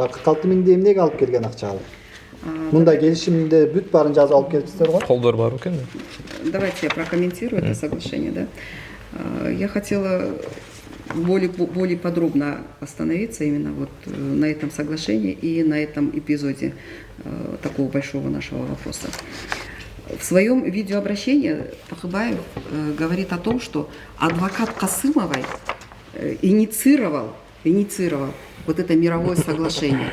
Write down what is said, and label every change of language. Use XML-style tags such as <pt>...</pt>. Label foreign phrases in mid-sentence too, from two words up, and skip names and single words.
<ky>46 000 эмнеге алып келген акча ал? Мындай келишимде бүт баарын жазып алып келипсиздер го. Колдор бар экен.</ky> <ru>Давайте я прокомментирую это соглашение, да. Я хотела более подробно остановиться именно вот на этом соглашении и на этом эпизоде такого большого нашего вопроса. В своем видеообращении Такыбаев говорит о том, что адвокат Касымовой инициировал вот это мировое соглашение.</ru>